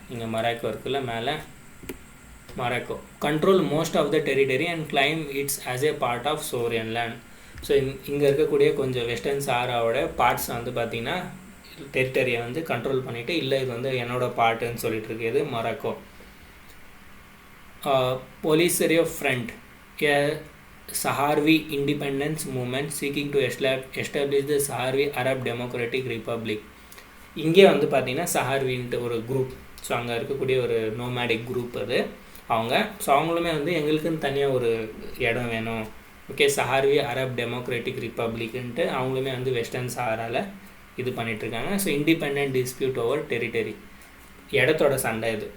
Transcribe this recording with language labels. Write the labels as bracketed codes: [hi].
[ta] இங்கே மொராக்கோ இருக்குல்ல, மேலே [en] Morocco control most of the territory and claim it's as a part of சோரியன் land. [ta] So இங்கே இருக்கக்கூடிய கொஞ்சம் வெஸ்டர்ன் சஹாராவோட பார்ட்ஸ் வந்து பார்த்திங்கன்னா டெரிட்டரியை வந்து கண்ட்ரோல் பண்ணிவிட்டு, இல்லை இது வந்து என்னோட பார்ட்டுன்னு சொல்லிட்டு இருக்குது Morocco. Polisario Front, a [en] Sahawi independence movement seeking to establish the Sahawi Arab Democratic Republic. [ta] இங்கே வந்து பார்த்திங்கன்னா சஹார்வின்ட்டு ஒரு குரூப். ஸோ அங்கே இருக்கக்கூடிய ஒரு நோமேடிக் குரூப் அது அவங்க. ஸோ அவங்களுமே வந்து எங்களுக்குன்னு தனியாக ஒரு இடம் வேணும், ஓகே, சஹார்வி அரப் டெமோக்ராட்டிக் ரிப்பப்ளிக்ன்ட்டு அவங்களுமே வந்து வெஸ்டர்ன் சஹாராவில் இது பண்ணிகிட்ருக்காங்க. So [en] independent dispute over territory, [ta] இடத்தோட சண்டை இது.